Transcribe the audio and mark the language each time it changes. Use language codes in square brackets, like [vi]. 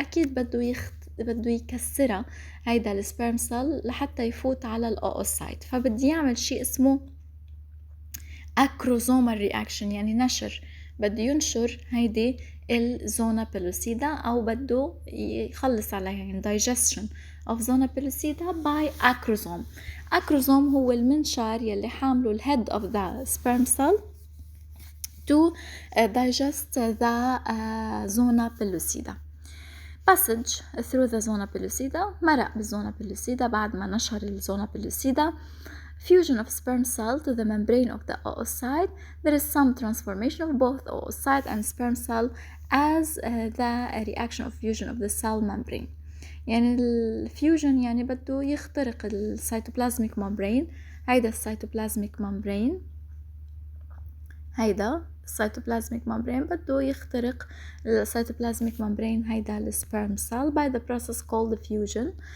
[ar] أكيد بده يكسرها هيدا السبرم سيل لحتى يفوت على الأوسايت، فبدي يعمل شيء اسمه acrosomal reaction، يعني نشر، بده ينشر هيدي الزونا بيلوسيدا أو بده يخلص عليها، يعني [en] digestion of zona pellucida by acrosome. acrosome [ar] هو المنشار يلي حامله [en] ال head of the sperm cell to digest the zona pellucida. passage through the zona pellucida، [ar] مرق بالزونا pellucida بعد ما نشر الزونا pellucida. [en] fusion of sperm cell to the membrane of the oocyte. There is some transformation of both oocyte and sperm cell as the reaction of fusion of the cell membrane. [ar] يعني الفيوجن يعني بده يخترق السيتوبلازميك ممبرين. هيدا السيتوبلازميك ممبرين، هيدا السيتوبلازميك ممبرين بده يخترق السيتوبلازميك ممبرين هيدا السبرم cell [en] by the process called fusion.